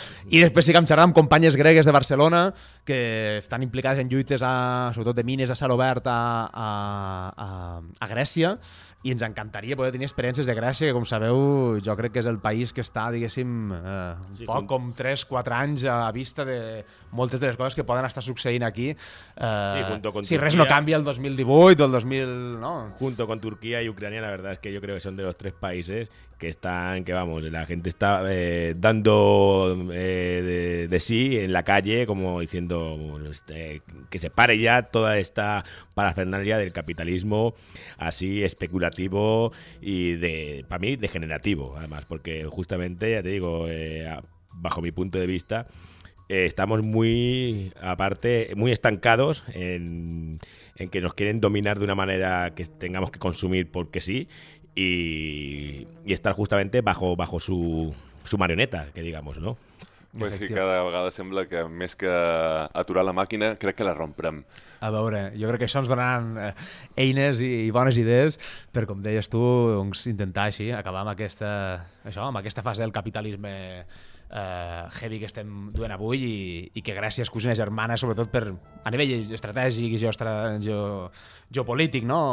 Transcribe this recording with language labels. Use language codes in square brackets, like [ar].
[ca] I després sí que em xerrar amb companyes gregues de Barcelona que estan implicades en lluites sobretot de mines a cel obert a Grècia, i ens encantaria poder tenir experiències de Grècia, que com sabeu, jo crec que és el país que està, diguéssim, poc com 3-4 anys a vista de moltes de les coses que poden estar succeint aquí. Si res no canvia el 2018 o el 2000, no? [es] Junto con Turquía y Ucrania, la verdad es que yo creo que son de los tres países que están, que vamos, la gente está dando de sí en la calle, como diciendo que se pare ya toda esta parafernalia del capitalismo así especulativo y, de para mí, degenerativo, además, porque justamente, ya te digo, bajo mi punto de vista, estamos muy, aparte, muy estancados en que nos quieren dominar de una manera que tengamos que consumir porque sí, y estar justamente bajo su marioneta, que digamos, ¿no? [ca] Pues sí, cada vegada sembla que més que aturar la màquina, crec que la romprem. A veure, jo crec que això ens donaran eines i bones idees per, com deies tu, doncs intentar així acabar amb aquesta fase del capitalisme heavy que estem duent avui, i que gràcies cosina germana, sobretot per a nivell estratègic i geopolític, no?